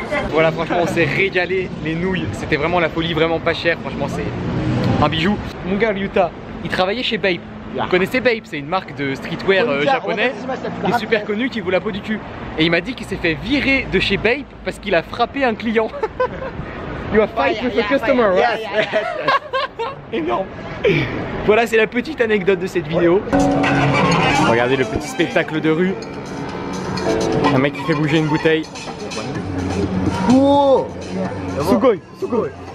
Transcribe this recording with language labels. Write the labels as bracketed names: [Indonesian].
[French] Voilà, franchement, on s'est régalé. Les nouilles, c'était vraiment la folie, vraiment pas cher. Franchement, c'est un bijou. Mon gars, Ryuta, il travaillait chez Bape. Vous connaissez Bape, c'est une marque de streetwear japonais qui est super connue, qui vaut la peau du cul. Et il m'a dit qu'il s'est fait virer de chez Bape parce qu'il a frappé un client. [English] You have fight with a customer, right? [French] Énorme. Voilà, c'est la petite anecdote de cette vidéo. Regardez le petit spectacle de rue. Un mec qui fait bouger une bouteille. Oh, [Japanese] Sugoi, sugoi.